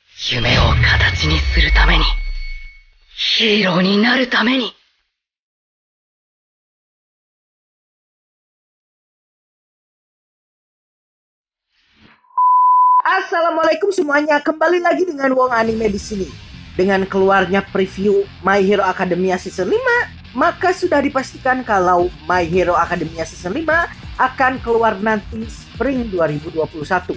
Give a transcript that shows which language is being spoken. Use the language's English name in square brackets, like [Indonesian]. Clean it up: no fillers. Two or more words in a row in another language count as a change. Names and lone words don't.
[Japanese] 夢を形にするために、ヒーローになるために。 [Indonesian] Assalamualaikum semuanya, kembali lagi dengan Wong Anime di sini. Dengan keluarnya preview My Hero Academia Season 5, maka sudah dipastikan kalau My Hero Academia Season 5 akan keluar nanti Spring 2021.